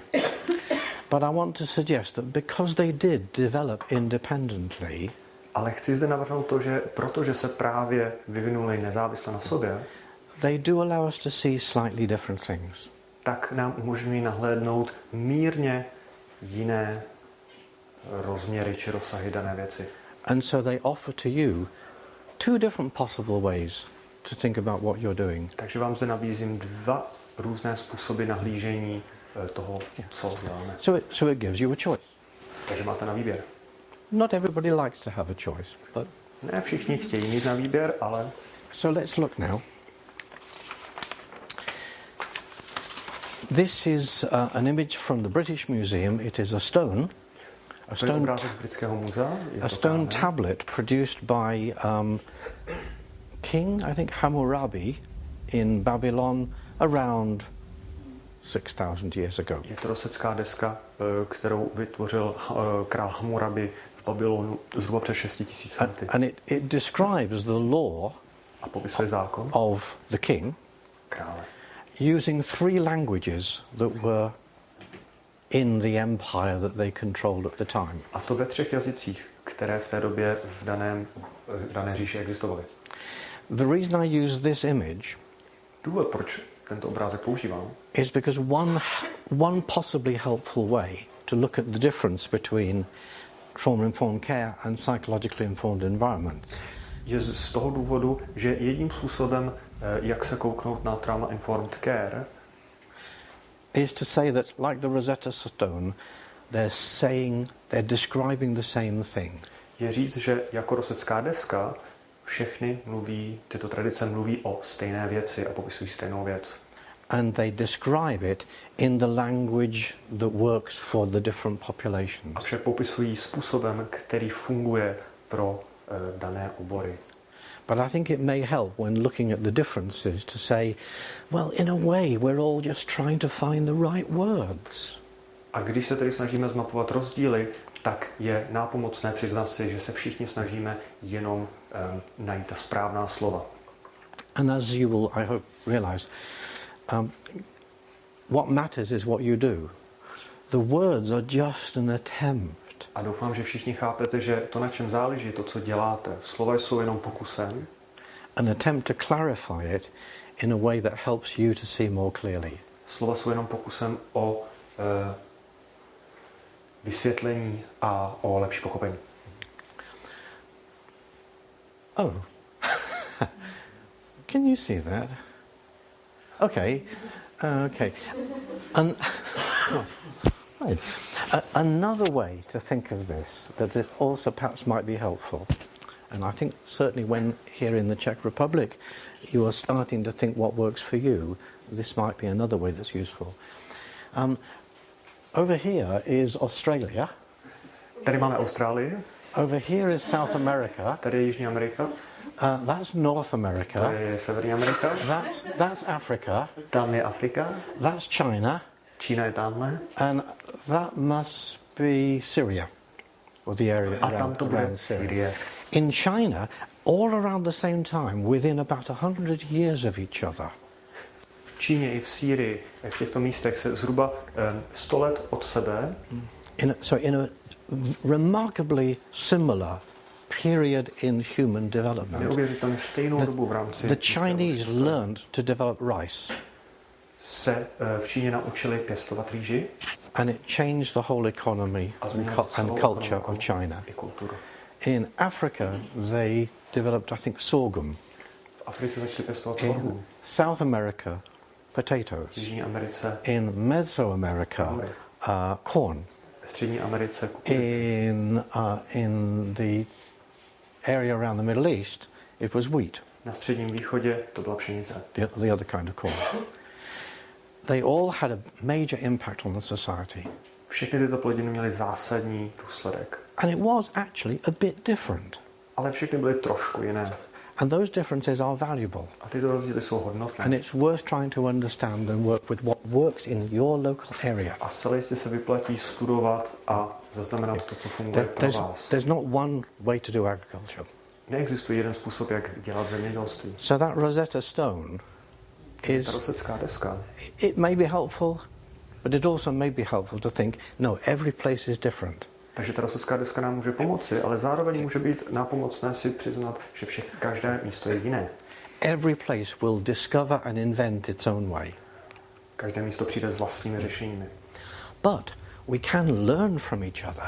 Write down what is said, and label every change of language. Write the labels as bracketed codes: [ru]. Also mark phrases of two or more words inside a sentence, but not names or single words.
[en] But I want to suggest that because they did develop independently, [cs] Ale chci zde navrhnout to, že protože se právě vyvinuli nezávisle na sobě, [en] they do allow us to see slightly different things. [cs] tak nám umožňují nahlédnout mírně jiné rozměry či rozsahy dané věci. [en] And so they offer to you two different possible ways to think about what you're doing. [cs] Takže vám zde nabízím dva různé způsoby nahlížení toho, co děláme. [en] So it gives you a choice. [cs] Takže máte na výběr. [en] Not everybody likes to have a choice, but [cs] Ne všichni chtějí mít na výběr, ale [en] so let's look now. This is an image from the British Museum. It is a stone, [cs] to je obrázek z britského muzea. [en] a stone tablet produced by King, I think, Hammurabi in Babylon around 6,000 years ago. [cs] Je to rosecká deska, kterou vytvořil král Hammurabi v Babylonu zhruba před 6,000 lety. [en] And it describes the law [cs] A popisuje zákon [en] of the king [cs] krále. [en] using three languages that were in the empire that they controlled at the time. [cs] A to ve 3 jazycích, které v té době v dané říši existovaly. [en] The reason I use this image [cs] Důvod, proč tento obrázek používám, [en] is because one possibly helpful way to look at the difference between trauma-informed care and psychologically informed environments [cs] je z toho důvodu, že jedním způsobem, jak se kouknout na [en] trauma-informed care, is to say that, like the Rosetta Stone, they're describing the same thing. [cs] je říct, že jako rosecká deska tyto tradice mluví o stejné věci a popisují stejnou věc. [en] And they describe it in the language that works for the different populations. [cs] A však popisují způsobem, který funguje pro dané obory. [en] But I think it may help when looking at the differences to say, well, in a way, we're all just trying to find the right words. [cs] A když se tedy snažíme zmapovat rozdíly, tak je nápomocné přiznat si, že se všichni snažíme jenom najít ta správná slova. [en] And as you will, I hope, realize, what matters is what you do. The words are just an attempt. [cs] A doufám, že všichni chápete, že to, na čem záleží, to, co děláte, slova jsou jenom pokusem. [en] An attempt to clarify it in a way that helps you to see more clearly. [cs] Slova jsou jenom pokusem o vysvětlení a o lepší pochopení. [en] Oh. Can you see that? Okay. Okay. Right. Another way to think of this that it also perhaps might be helpful, and I think certainly when here in the Czech Republic you are starting to think what works for you, this might be another way that's useful. Over here is Australia. [cs] Tady máme Austrálii. [en] Over here is South America. [cs] Tady je Jižní Amerika. [en] That's North America. [cs] To je Severní Amerika. [en] That's Africa. [cs] Tam je Afrika. [en] That's China. [cs] Čína je tamhle. [en] And that must be Syria, or the area [cs] A tam to bude Syrie. [en] In China, all around the same time, within about 100 years of each other. [cs] V Číně i v Sýrii, v těchto místech se zhruba 100 let od sebe. [en] In a remarkably similar period in human development. [cs] Neuvěřitelně stejnou dobu v rámci. [en] The Chinese learned to develop rice. [cs] Se v Číně naučili pěstovat rýži. [en] And it changed the whole economy and culture of China. In Africa, they developed, I think, sorghum. [cs] V Africe začali pěstovat sorghum. [en] South America, potatoes. [cs] V Jižní Americe. [en] In Mesoamerica, corn. [cs] V Střední Americe kukurici. [en] In the area around the Middle East, it was wheat. [cs] Na Středním východě to byla pšenice. [en] The other kind of corn. They all had a major impact on the society. [cs] Všechny tyto plodiny měly zásadní důsledek. [en] And it was actually a bit different. [cs] Ale všechny byly trošku jiné. [en] And those differences are valuable. [cs] A tyto rozdíly jsou hodnotné. [en] And it's worth trying to understand and work with what works in your local area. [cs] A zcela jistě se vyplatí studovat a zaznamenat to, co funguje pro vás. [en] There's not one way to do agriculture. [cs] Neexistuje jeden způsob, jak dělat zemědělství. [en] So that Rosetta Stone is [cs] Ta rozsecká deska. [en] it may be helpful, but it also may be helpful to think, no, every place is different. [cs] Takže ta rozsecká deska nám může pomoci, ale zároveň může být nápomocné si přiznat, že každé místo je jiné. [en] Every place will discover and invent its own way. [cs] Každé místo přijde s vlastními řešeními. [en] But we can learn from each other.